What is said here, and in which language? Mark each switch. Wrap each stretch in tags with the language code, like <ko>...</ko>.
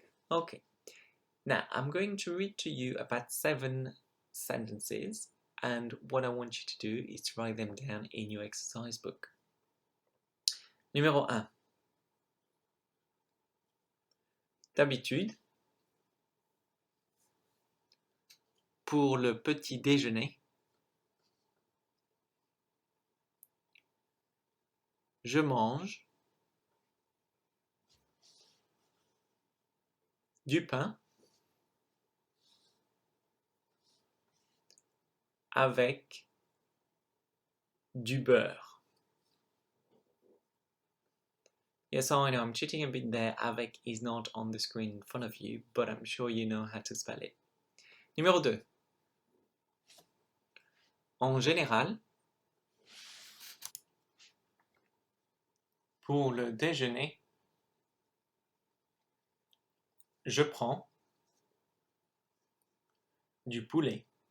<en>Okay, now I'm going to read to you about 7 sentences, and what I want you to do is to write them down in your exercise book.</en> <fr>Numéro 1. D'habitude, pour le petit déjeuner, je mange du pain avec du beurre.</fr> <en>Yes, I know I'm cheating a bit there. Avec is not on the screen in front of you, but I'm sure you know how to spell it.</en> <fr>Numéro 2. En général, pour le déjeuner, je prends du poulet.</fr>